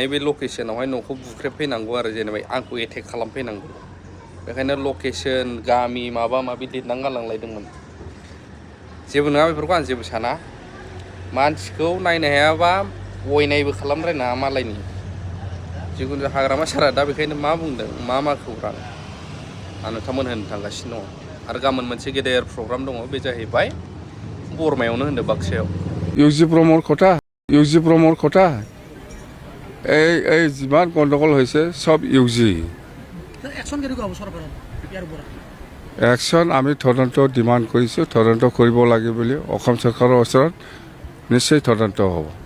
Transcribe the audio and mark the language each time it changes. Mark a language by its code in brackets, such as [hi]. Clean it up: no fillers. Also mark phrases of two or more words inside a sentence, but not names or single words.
[brx] बे लकेसनावहाय न'खौ बुख्रेबफैनांगौ आरो जेनेबा आंखौ एटेक खालामफैनांगौ बेखायनो लकेसन गामि माबा माबि लिरनानै गालांलायदोंमोन जेबो नङा बेफोरखौ आं जेबो साना मानसिखौ नायनो हायाबा अयनायबो खालामद्रायनाङा मालायनि जिखुनु हाग्रामा सारा दा बेखायनो मा बुंदों मा खौरां आं नोंथांमोन होनो थांगासिनो दङ आरो गाबोन मोनसे गेदेर प्रग्राम दङ बे जाहैबाय बरमायावनो होनदों बाक्सायाव [as] ইউজি প্ৰমৰ কথা এই যিমান গণ্ডগোল হৈছে সব ইউজি একশ্যন আমি তদন্ত ডিমাণ্ড কৰিছোঁ তদন্ত কৰিব লাগে বুলি অসম চৰকাৰৰ ওচৰত নিশ্চয় তদন্ত হ'ব